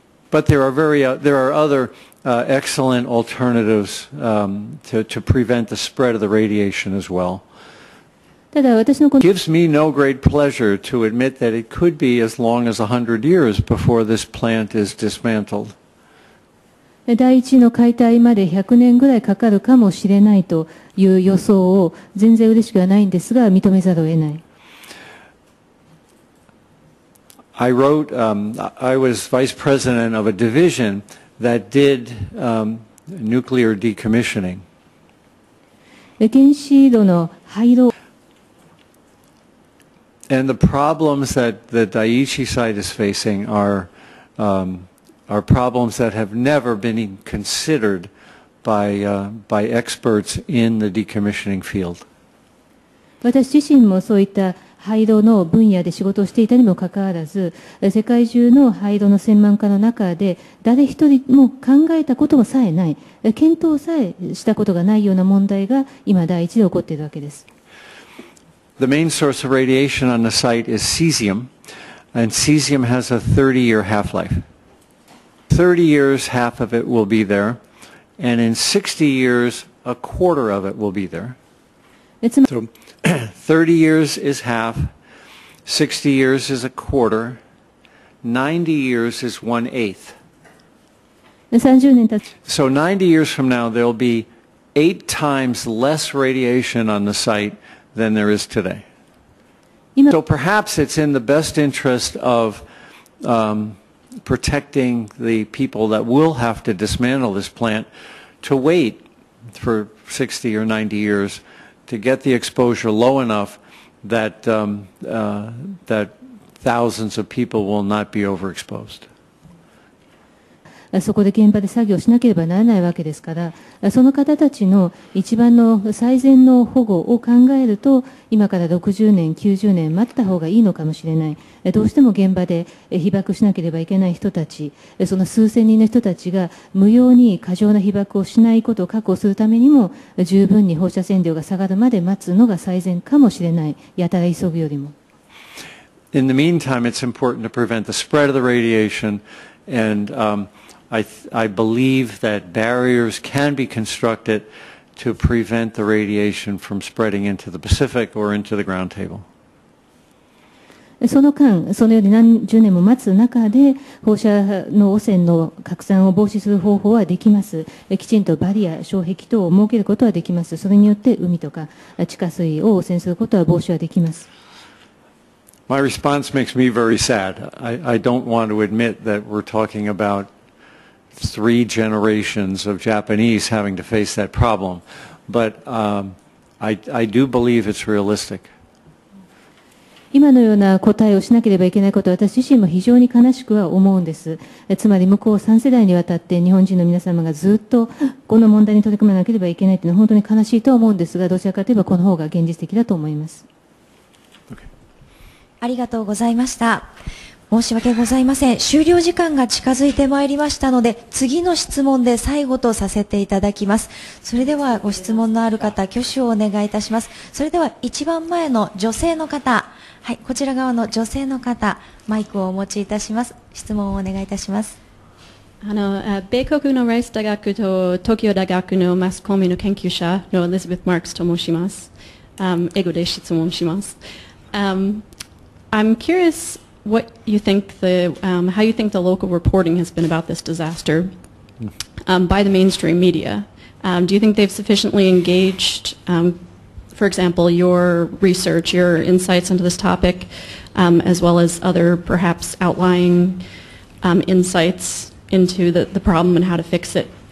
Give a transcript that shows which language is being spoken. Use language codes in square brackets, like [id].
[en] But there are other excellent alternatives to prevent the spread of the radiation as well. It gives me no great pleasure to admit that it could be as long as 100 years before this plant is dismantled. [ja] 第一の解体まで100年ぐらいかかるかもしれないという予想を全然嬉しくはないんですが認めざるを得ない。 [en] I was vice president of a division that did nuclear decommissioning. [ja] 原子炉の廃炉 [en] And the problems that the Daiichi site is facing are problems that have never been considered by experts in the decommissioning field. [ja] 私自身もそういった廃炉の分野で仕事をしていたにもかかわらず、世界中の廃炉の専門家の中で誰一人も考えたこともさえない、検討さえしたことがないような問題が今第一で起こっているわけです。 [en] The main source of radiation on the site is cesium, and cesium has a 30-year half-life. 30 years, half of it will be there, and in 60 years, a quarter of it will be there. So 30 years is half, 60 years is a quarter, 90 years is 1/8. So 90 years from now, there will be 8 times less radiation on the site than there is today. So perhaps it's in the best interest of protecting the people that will have to dismantle this plant to wait for 60 or 90 years to get the exposure low enough that that thousands of people will not be overexposed. [ja] そこで現場で作業しなければならないわけですから、その方たちの一番の最善の保護を考えると、今から60年、90年待った方がいいのかもしれない。どうしても現場で被爆しなければいけない人たち、その数千人の人たちが無用に過剰な被爆をしないことを確保するためにも、十分に放射線量が下がるまで待つのが最善かもしれない。やたら急ぐよりも。 [en] In the meantime, it's important to prevent the spread of the radiation, and I believe that barriers can be constructed to prevent the radiation from spreading into the Pacific or into the ground table. [ja] その間、そのように何十年も待つ中で放射の汚染の拡散を防止する方法はできます。きちんとバリア、障壁等を設けることはできます。それによって海とか地下水を汚染することは防止はできます。 [en] My response makes me very sad. I don't want to admit that we're talking about 3 generations of Japanese having to face that problem, but I do believe it's realistic. [ja] 今のような答えをしなければいけないことは私自身も非常に悲しくは思うんです。つまり向こう3世代にわたって日本人の皆様がずっとこの問題に取り組まなければいけないというのは本当に悲しいとは思うんですが、どちらかといえばこの方が現実的だと思います。ありがとうございました。申し訳ございません。終了時間が近づいてまいりましたので、次の質問で最後とさせていただきます。それではご質問のある方、挙手をお願いいたします。それでは一番前の女性の方、はい、こちら側の女性の方、マイクをお持ちいたします。質問をお願いいたします。米国のライス大学と東京大学のマスコミの研究者のエリザベス・マークスと申します。英語で質問します。 [en] I'm curious what you think how you think the local reporting has been about this disaster by the mainstream media. Do you think they've sufficiently engaged, for example, your research, your insights into this topic, as well as other perhaps outlying insights into the problem and how to fix it?